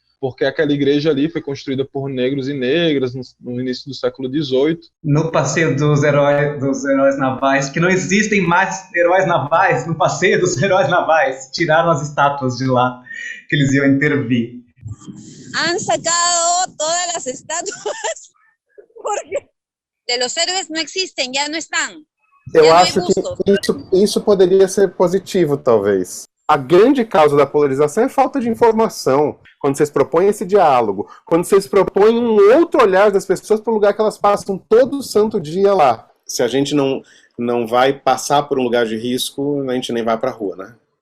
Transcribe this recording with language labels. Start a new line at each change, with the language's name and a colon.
Portuguese: porque aquela igreja ali foi construída por negros e negras no início do século XVIII. No passeio dos heróis navais, que não existem mais heróis navais, no passeio dos heróis navais, tiraram as estátuas de lá, que eles iam intervir.
Spanish: Han sacado todas las estatuas porque de los héroes no existen, ya no están.
Portuguese: Eu acho que isso poderia ser positivo, talvez. A grande causa da polarização é a falta de informação. Quando vocês propõem esse diálogo, quando vocês propõem um outro olhar das pessoas para o lugar que elas passam todo santo dia lá. Se a gente não vai passar por um lugar de risco, a gente nem vai para a rua, né?